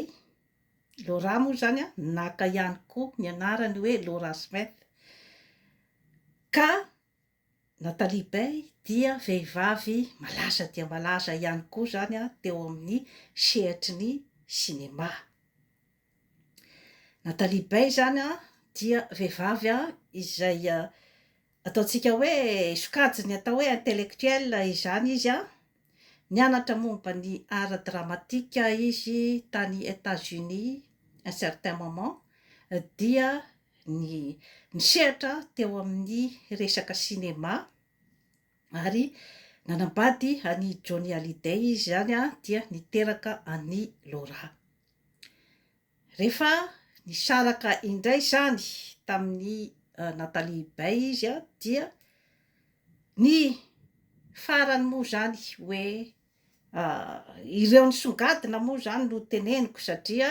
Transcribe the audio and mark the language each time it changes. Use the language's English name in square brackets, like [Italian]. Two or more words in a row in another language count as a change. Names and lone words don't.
[Malagasy] Laura moa zany naka ihany koa ny anarany hoe Laura Smith, ka Nathalie Bey dia vehivavy malaza dia malaza ihany koa zany teo amin'ny sehatry ny sinema. Nathalie Bey zany dia vehivavy izay ataontsika hoe sokajiny atao hoe intellectuel izany izy nianatra momba ny [French] art dramatique [Malagasy] izy tany États-Unis [French] un certain moment [Malagasy] dia nisehatra teo amin'ny resaka sinema ary nanambady any Johnny Hallyday izy zany dia niteraka any Laura. Rehefa nisaraka indray zany tamin'ny Nathalie Baye izy dia ny farany moa zany hoe ireo nisongadina moa zany no teneniko satria